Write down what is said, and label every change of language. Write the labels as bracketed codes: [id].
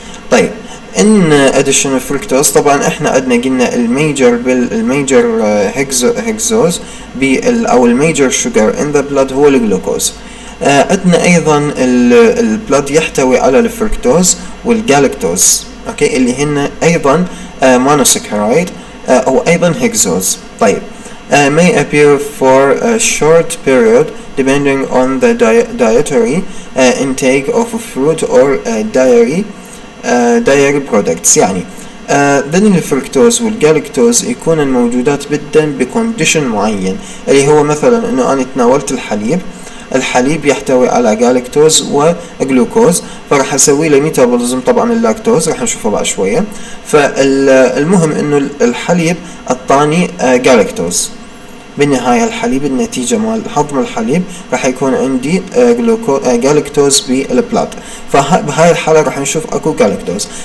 [ar] طيب ان [en] additional fructose، [ar] طبعا احنا عندنا قلنا الميجر هيكزوز او الميجر شوجر [en] in the blood [ar] هو الجلوكوز. عندنا ايضا البلد يحتوي على الفركتوز والجالكتوز، اوكي، اللي هن ايضا monosaccharide او ايضا هيكزوز. [en] طيب may appear for a short period depending on the dietary intake of fruit or dairy products. [ar] يعني ذن الفركتوز والجالكتوز يكونن موجودات بالدم بكونديشن معين، اللي هو مثلا انه انا تناولت الحليب يحتوي على جالكتوز وجلوكوز، فراح اسوي له ميتابوليزم. طبعا اللاكتوز راح نشوفه بعد شويه. فالمهم انه الحليب اعطاني جالكتوز، بالنهاية الحليب النتيجة مال هضم الحليب راح يكون عندي جالكتوز بالبلاد، فبهاي الحالة راح نشوف اكو جالكتوز.